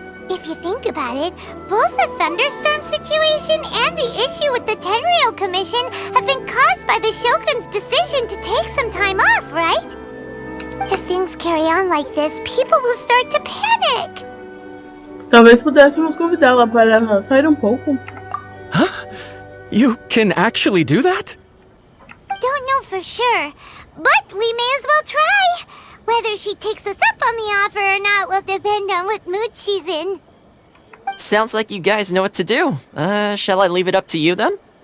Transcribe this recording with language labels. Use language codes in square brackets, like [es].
[en] If you think about it, both the thunderstorm situation and the issue with the Tenryo Commission have been caused by the Shogun's decision to take some time off, right? If things carry on like this, people will start to panic. [pt] Talvez pudéssemos convidá-la para sair pouco. Huh? [en] You can actually do that? Don't know for sure, but we may as well try. Whether she takes us up on the offer or not will depend on what mood she's in. Sounds like you guys know what to do. Shall I leave it up to you then?